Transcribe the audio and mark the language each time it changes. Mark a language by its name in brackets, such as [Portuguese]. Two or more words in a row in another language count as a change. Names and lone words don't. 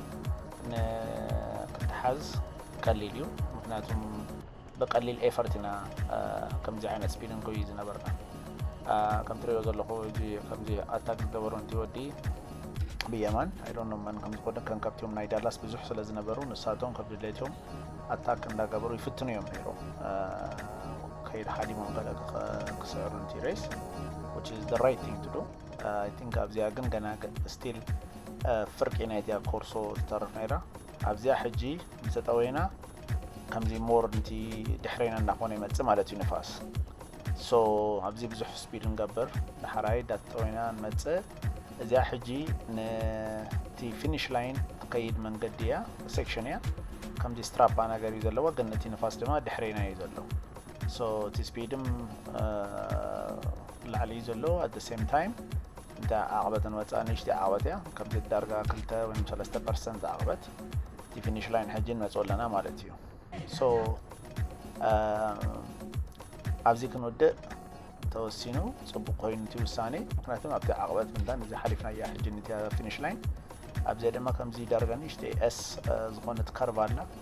[Tigrinya] ንክትሓዝ ቀሊል እዩ ምክንያቱም ብቀሊል ኤፈርት ኢና ከምዚ ዓይነት ስፒድ እንኮይ ዝነበርና ከም ትሪእዮ ዘለኹ ከምዚ ኣታክ ዝገበሩ እንቲ ወዲ ብየማን ኣይዶኖ መን ከም ዝኮነ ከንከብቲዮም ናይ ዳላስ ብዙሕ ስለ ዝነበሩ ንሳቶም ከብ ድሌቶም ኣታክ እንዳገበሩ ይፍትኑ እዮም ነይሮም ከይድ ሓዲሞም ገለ ክስዕሩ እንቲ ሬስ [English] which is the right thing to do I think [Tigrinya] ኣብዚያ ግን ገና ስቲል ፍርቂ ናይትያ ኮርሶ ዝተርፍ ነይራ ኣብዚያ ሕጂ ምስ ተጠወይና ከምዚ ሞር እንቲ ድሕሪና እንዳኾነ ይመፅእ ማለት እዩ ንፋስ ሶ ኣብዚ ብዙሕ ስፒድ ንገብር ድሕራይ ዳተጠወይና ንመፅእ እዚያ ሕጂ ነቲ [English] finish line [Tigrinya] ትከይድ መንገዲ እያ ሴክሽን እያ ከምዚ ስትራፓ ነገር እዩ ዘለዋ ግን ነቲ ንፋስ ድማ ድሕሪና እዩ ዘሎ ሶ እቲ ስፒድም ላዕሊ እዩ ዘሎ [English] at the same time [Tigrinya] እንታ ዓቕበት ንወፃ ንእሽተይ ዓቕበት እያ ከምዚ ዳርጋ 2 ወይ 3% ዓቕበት እቲ [English] finish line [Tigrinya] ሕጂ ንመፅእ ኣለና ማለት እዩ ሶ ኣብዚ ክንወድእ ተወሲኑ ፅቡቅ ኮይኑ እቲ ውሳኔ ምክንያቱም ኣብቲ ዓቕበት ምንዳን እዚ ሓሊፍና እያ ሕጂ ነቲ [English] finish line [Tigrinya] ኣብዚያ ድማ ከምዚ ዳርጋ ንእሽተይ ኤስ ዝኾነት ከርቭ ኣላ